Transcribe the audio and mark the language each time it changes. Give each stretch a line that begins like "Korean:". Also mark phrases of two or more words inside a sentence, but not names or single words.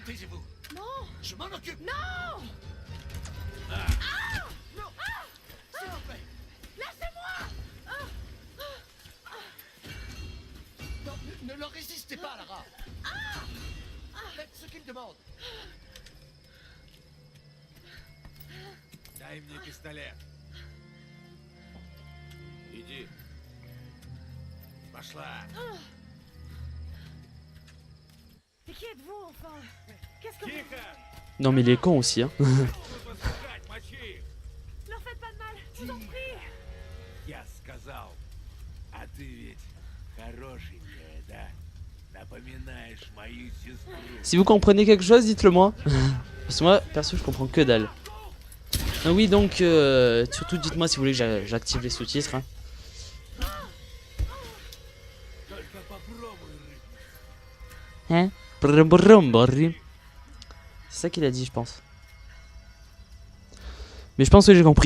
French: Taisez-vous. Non. Je m'en occupe. Non. Non. S'il vous plaît. Lâchez-moi. Non, ne leur résistez pas, Lara. Faites ce qu'ils demandent.
Russian: Дай мне пистолет. Иди. Пошла.
French: Et qui êtes-vous, enfin? Qu'est-ce que vous...
Russian: Тихо!
French: Non mais il est con aussi, hein.
Russian: Послушать, мочи!
French: Leur faites pas de mal, je vous en prie.
Russian: Я сказал. А ты ведь хорошенькая, да? Напоминаешь мою сестру.
French: Si vous comprenez quelque chose, dites-le moi. Parce que moi, perso, je comprends que dalle. Ah oui, donc, surtout dites-moi si vous voulez que j'active les sous-titres. Hein. Hein? C'est ça qu'il a dit, je pense. Mais je pense que j'ai compris.